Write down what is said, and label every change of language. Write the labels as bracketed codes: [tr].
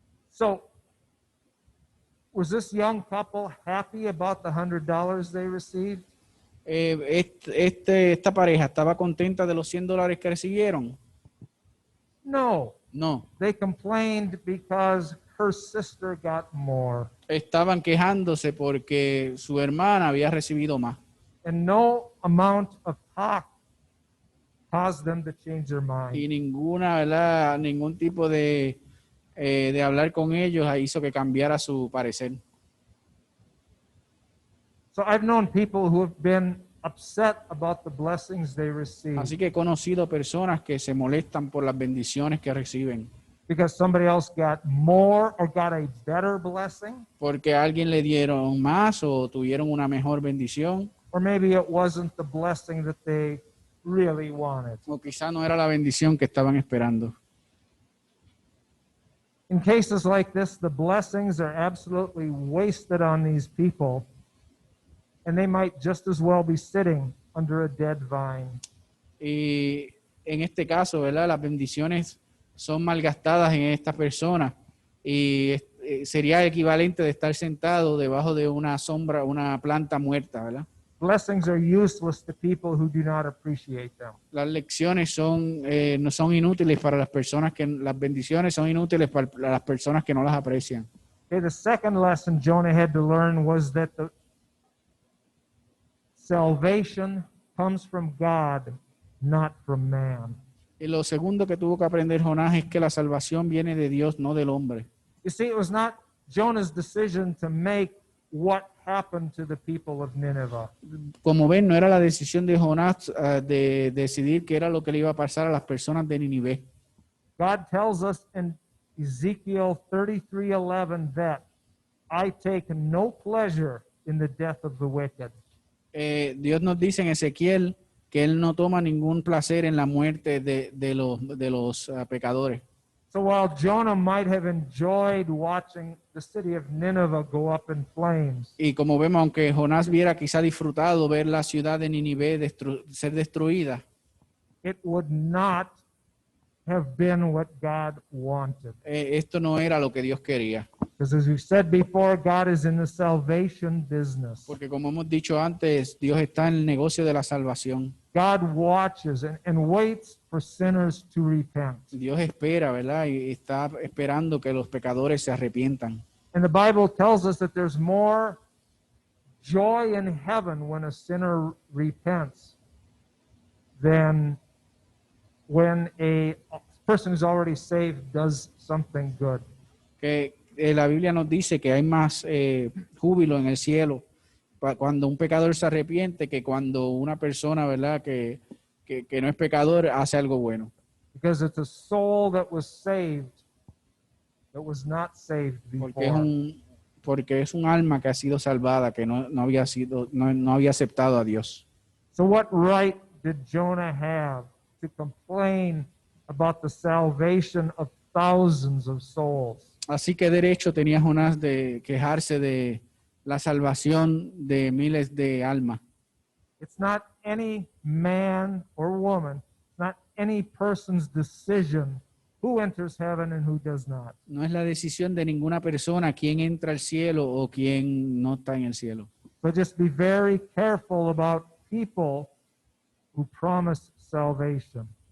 [en] So, was this young couple happy about the $100 they received? [es] Esta pareja estaba contenta de los $100 que recibieron. [en] No. [es] No, [en] They complained because her sister got more. [es] estaban quejándose porque su hermana había recibido más. [en] And no amount of talk caused them to change their mind. [es] Y ¿verdad? Ningún tipo de hablar con ellos hizo que cambiara su parecer. [en] So I've known people who have been upset about the blessings they receive [es] Así que he conocido personas que se molestan por las bendiciones que reciben, [en] because somebody else got more or got a better blessing, [es] porque a alguien le dieron más o tuvieron una mejor bendición, [en] or maybe it wasn't the blessing that they really wanted. [es] o quizá no era la bendición que estaban esperando. [en] In cases like this, the blessings are absolutely wasted on these people, and they might just as well be sitting under a dead vine. [es] Y en este caso, ¿verdad? Las bendiciones son malgastadas en esta persona y sería equivalente de estar sentado debajo de una sombra, una planta muerta, ¿verdad? [en] Blessings are useless to people who do not appreciate them. [es] Las lecciones no son inútiles para las personas las bendiciones son inútiles para las personas que no las aprecian. [en] Okay, the second lesson Jonah had to learn was that the salvation comes from God, not from man. [es] Y lo segundo que tuvo que aprender Jonás es que la salvación viene de Dios, no del hombre. [en] You see, it was not Jonah's decision to make what happened to the people of Nineveh. [es] Como ven, no era la decisión de Jonás de decidir qué era lo que le iba a pasar a las personas de Nínive. [en] God tells us in Ezekiel 33:11 that I take no pleasure in the death of the wicked. [es] Dios nos dice en Ezequiel que Él no toma ningún placer en la muerte de los pecadores. [en] So while Jonah might have enjoyed watching the city of Nineveh go up in flames, [es] Y como vemos, aunque Jonás hubiera quizá disfrutado ver la ciudad de Nínive ser destruida, [en] it would not have been what God wanted. [es] esto no era lo que Dios quería. [en] Because as we've said before, God is in the salvation business. [es] Porque como hemos dicho antes, Dios está en el negocio de la salvación. [en] God watches and waits for sinners to repent. [es] Dios espera, ¿verdad? Y está esperando que los pecadores se arrepientan. [en] And the Bible tells us that there's more joy in heaven when a sinner repents than when a person who's already saved does something good. [es] Que la Biblia nos dice que hay más júbilo en el cielo cuando un pecador se arrepiente que cuando una persona, ¿verdad? Que no es pecador hace algo bueno. [en] Because it's a soul that was saved that was not saved before. [es] Porque es un alma que ha sido salvada, que no había aceptado a Dios. [en] So what right did Jonah have to complain about the salvation of thousands of souls? [es] Así que derecho tenía Jonás de quejarse de la salvación de miles de almas. [en] It's not any man or woman, it's not any person's decision who enters heaven and who does not. [es] No es la decisión de ninguna persona quién entra al cielo o quién no está en el cielo. [en] But just be very careful about people who promise salvation,